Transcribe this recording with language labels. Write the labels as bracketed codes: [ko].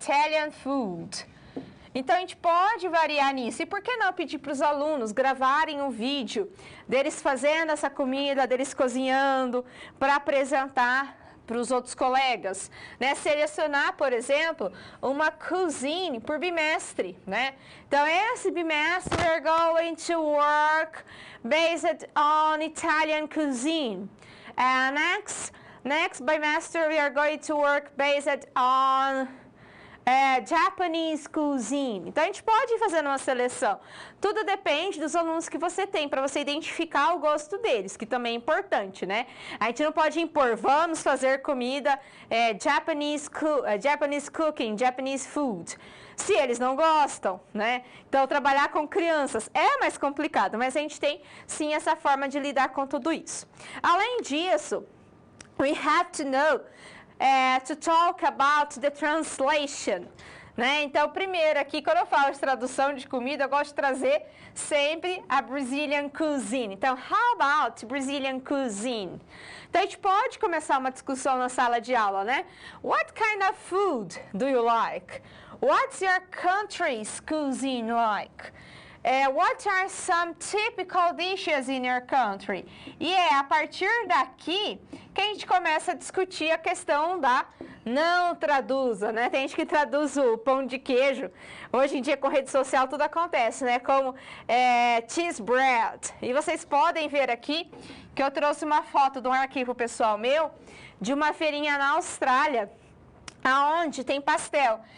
[en] Italian food. [pt] Então, a gente pode variar nisso. E por que não pedir para os alunos gravarem um vídeo deles fazendo essa comida, deles cozinhando, para apresentar para os outros colegas, né? Selecionar, por exemplo, uma cuisine por bimestre, né? Então, esse bimestre, [en] we're going to work based on Italian cuisine. And next bimester, we are going to work based on Japanese cuisine. [pt] Então, a gente pode ir fazendo uma seleção. Tudo depende dos alunos que você tem, para você identificar o gosto deles, que também é importante, né? A gente não pode impor, vamos fazer comida [en] Japanese cooking, Japanese food, [pt] se eles não gostam, né? Então, trabalhar com crianças é mais complicado, mas a gente tem, sim, essa forma de lidar com tudo isso. Além disso, [en] we have to know to talk about the translation, né? [pt] Então, primeiro aqui, quando eu falo de tradução de comida, eu gosto de trazer sempre a [en] Brazilian cuisine. [pt] Então, [en] how about Brazilian cuisine? [pt] Então, a gente pode começar uma discussão na sala de aula, né? [en] What kind of food do you like? What's your country's cuisine like? What are some typical dishes in your country? [pt] E é a partir daqui que a gente começa a discutir a questão da não traduza, né? Tem gente que traduz o pão de queijo. Hoje em dia, com rede social, tudo acontece, né? Como [en] cheese bread. [pt] E vocês podem ver aqui que eu trouxe uma foto de um arquivo pessoal meu de uma feirinha na Austrália, aonde tem pastel.